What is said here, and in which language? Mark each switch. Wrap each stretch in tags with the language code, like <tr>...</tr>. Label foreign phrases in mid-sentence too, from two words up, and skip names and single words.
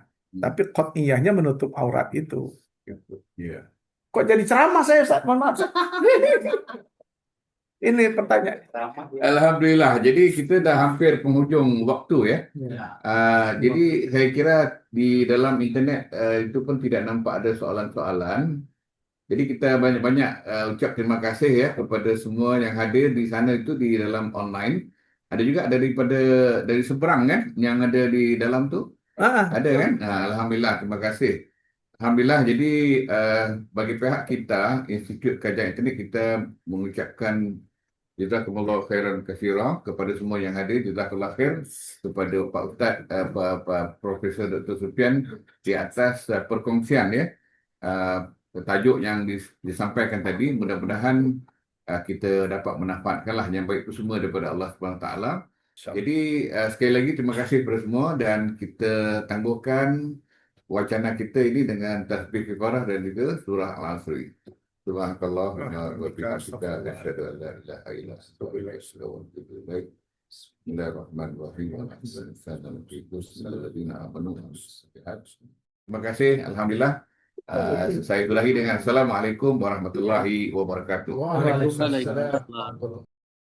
<id>Tapi qat'iyahnya menutup aurat itu. Gitu. Ya. Kok jadi ceramah saya, Ustaz? Mohon maaf. Ini pertanyaan. Alhamdulillah.</id> <ms>Jadi kita dah hampir penghujung waktu ya. Ya. Jadi saya kira di dalam internet itu pun tidak nampak ada soalan-soalan. Jadi kita banyak-banyak ucap terima kasih ya kepada semua yang hadir di sana itu di dalam online. Ada juga dari seberang kan yang ada di dalam tu. Ada kan? Alhamdulillah, terima kasih. Alhamdulillah, jadi bagi pihak kita, Institut Kajian Internet, kita mengucapkan</ms> <ar>جزاكم الله خيرا كثيرا</ar> <ms>kepada semua yang hadir,</ms> <ar>جزاك الله خير</ar> <ms>kepada Pak Ustaz, Profesor Dr. Sufian di atas perkongsian ya. Tajuk yang disampaikan tadi, mudah-mudahan kita dapat memanfaatkanlah yang baik itu semua daripada Allah</ms> <ar>سبحانه وتعالى.</ar> <ms>Jadi sekali lagi terima kasih kepada semua dan kita tangguhkan wacana kita ini dengan tasbih kifarah dan juga surah Al-Asr.</ms> <ar>سبحانك اللهم وبحمدك أشهد أن لا إله إلا أنت أستغفرك وأتوب إليك. بسم الله الرحمن الرحيم.</ar> <ms>Terima kasih. Alhamdulillah. Saya ulangi dengan</ms> <ar>السلام عليكم ورحمة الله وبركاته. وعليكم السلام.</ar>